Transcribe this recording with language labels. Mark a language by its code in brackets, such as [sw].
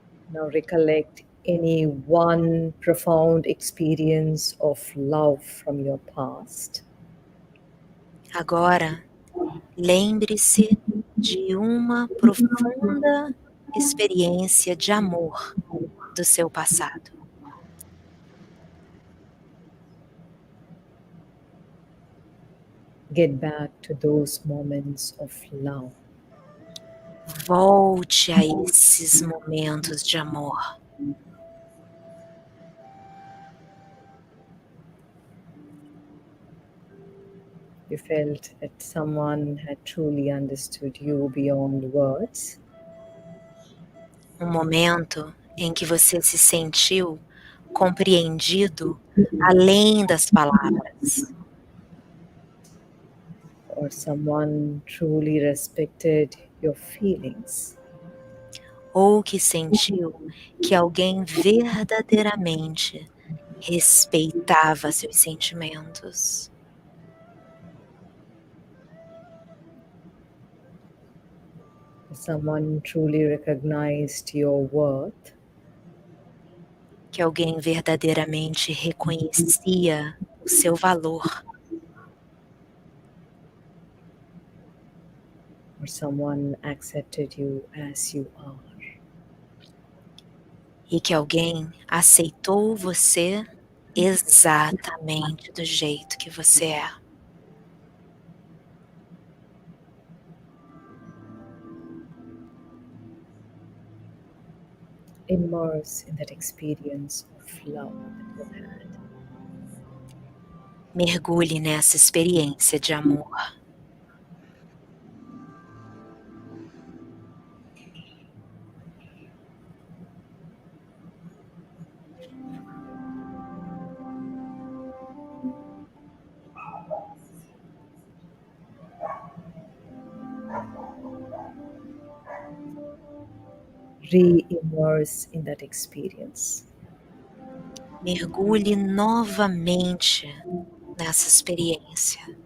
[en] Now recollect any one profound experience of love from your past. [pt] Agora, lembre-se de uma profunda experiência de amor do seu passado. [en] Get back to those moments of love. [pt] Volte a esses momentos de amor. [en] You felt that someone had truly understood you beyond words. [pt] Um momento em que você se sentiu compreendido além das palavras. [en] Or someone truly respected your feelings. [pt] Ou que sentiu que alguém verdadeiramente respeitava seus sentimentos. [en] Someone truly recognized your worth. [pt] Que alguém verdadeiramente reconhecia o seu valor. [en] Or someone accepted you as you are. [pt] E que alguém aceitou você exatamente do jeito que você é. [en] Immerse in that experience of love that you had. [pt] Mergulhe nessa experiência de amor. [en] Re-immerse in that experience. [pt] Mergulhe novamente nessa experiência.